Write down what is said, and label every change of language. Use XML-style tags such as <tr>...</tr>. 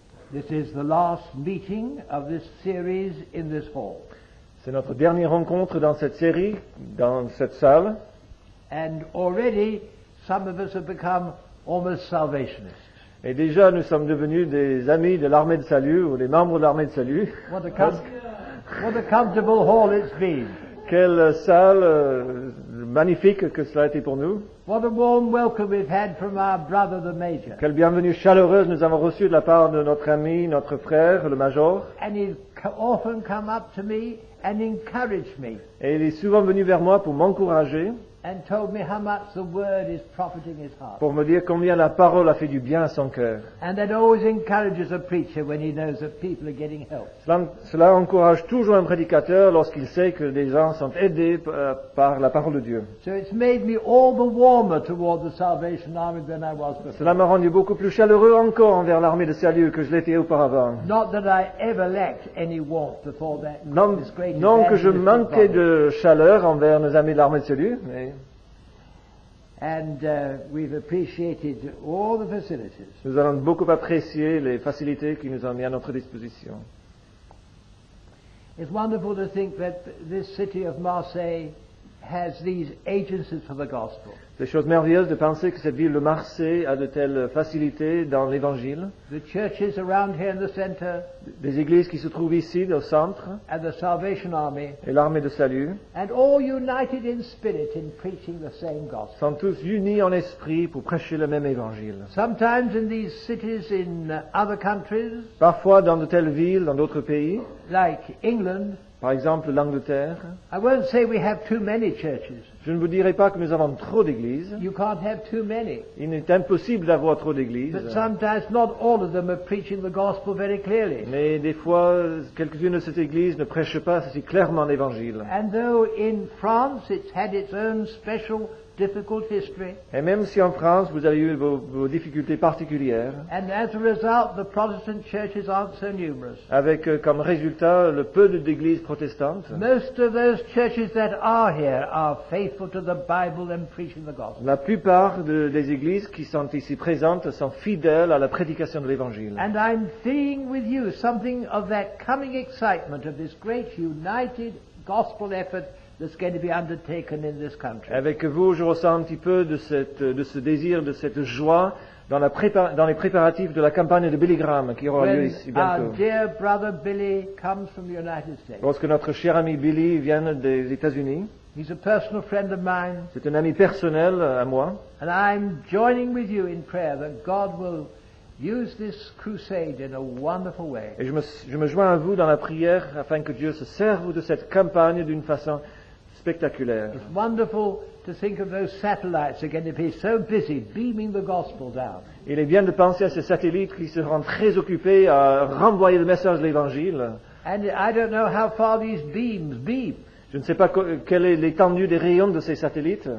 <en>This is the last meeting of this series in this hall.</en> <fr>C'est notre dernière rencontre dans cette série, dans cette salle.</fr> <en>And already some of us have become almost salvationists.</en> <fr>Et déjà, nous sommes devenus des amis de l'armée de salut, ou des membres de l'armée de salut.</fr> <en>What a comfortable hall it's been.</en> <fr>Quelle salle magnifique que cela a été pour nous.</fr> <en>What a warm welcome we've had from our brother, the Major.</en> <fr>Quelle bienvenue chaleureuse nous avons reçue de la part de notre ami, notre frère, le Major.</fr> <en>And he's often come up to me and encouraged me.</en> <fr>Et il est souvent venu vers moi pour m'encourager,</fr> <en>And told me how much the word is profiting his heart.</en> <fr>pour me dire combien la parole a fait du bien à son cœur.</fr> <en>And that always encourages a preacher when he knows that people are getting help.</en> <fr>Cela encourage toujours un prédicateur lorsqu'il sait que des gens sont aidés par la parole de Dieu.</fr> <en>So it's made me all the warmer toward the Salvation Army than I was before.</en> <fr>Cela m'a rendu beaucoup plus chaleureux encore envers l'armée de salut que je l'étais auparavant.</fr> <en>Not that I ever lacked any warmth before that. This great</en> <fr>Non que je</fr> <en>evangelistic</en> <fr>manquais</fr> <en>body.</en> <fr>de chaleur envers nos amis de l'armée de salut, mais</fr> <en>And we've appreciated all the facilities.</en> <fr>nous allons beaucoup apprécier les facilités qui nous ont mis à notre disposition.</fr> <en>It's wonderful to think that this city of Marseille has these agencies for the gospel.</en> <fr>C'est chose merveilleuse de penser que cette ville de Marseille a de telles facilités dans l'Évangile.</fr> <en>The churches around here in the center</en> <fr>Des églises qui se trouvent ici, au centre,</fr> <en>and the Salvation Army,</en> <fr>et l'armée de salut,</fr> <en>and all united in spirit in preaching the same gospel.</en> <fr>sont tous unis en esprit pour prêcher le même Évangile.</fr> <en>Sometimes in these cities in other countries,</en> <fr>Parfois dans de telles villes, dans d'autres pays,</fr> <en>like England,</en> <fr>par exemple l'Angleterre,</fr> <en>I won't say we have too many churches.</en> <fr>je ne vous dirai pas que nous avons trop d'églises.</fr> <en>You can't have too many.</en> <fr>Il est impossible d'avoir trop d'églises.</fr> <en>But sometimes not all of them are preaching the gospel very clearly.</en> <fr>Mais des fois, quelques-unes de ces églises ne prêchent pas assez clairement l'Évangile.</fr> <en>And though in France it's had its own special difficult history,</en> <fr>Et même si en France, vous avez eu vos difficultés particulières,</fr> <en>and as a result the Protestant churches aren't so numerous,</en> <fr>avec comme résultat le peu d'églises protestantes,</fr> <en>most of those churches that are here are faithful to the Bible and preaching the gospel.</en> <fr>la plupart des églises qui sont ici présentes sont fidèles à la prédication de l'Évangile.</fr> <en>And I'm seeing with you something of that coming excitement of this great united gospel effort that's going to be undertaken in this country.</en> <fr>Avec vous, je ressens un petit peu de ce désir, de cette joie dans les préparatifs de la campagne de Billy Graham qui aura lieu</fr> <en>When</en> <fr>ici</fr> <en>our</en> <fr>bientôt.</fr> <en>dear brother Billy comes from the United States.</en> <fr>Lorsque notre cher ami Billy vient des États-Unis,</fr> <en>He's a personal friend of mine,</en> <fr>c'est un ami personnel à moi,</fr> <en>and I'm joining with you in prayer that God will use this crusade in a wonderful way.</en> <fr>et je me joins à vous dans la prière afin que Dieu se serve de cette campagne d'une façon spectaculaire.</fr> <en>It's wonderful to think of those satellites are going to be so busy beaming the gospel down.</en> <fr>Il est bien de penser à ces satellites qui seront très occupés à renvoyer le message de l'Évangile.</fr> <en>And I don't know how far these beams beam,</en> <fr>Je ne sais pas quelle est l'étendue des rayons de ces satellites,</fr>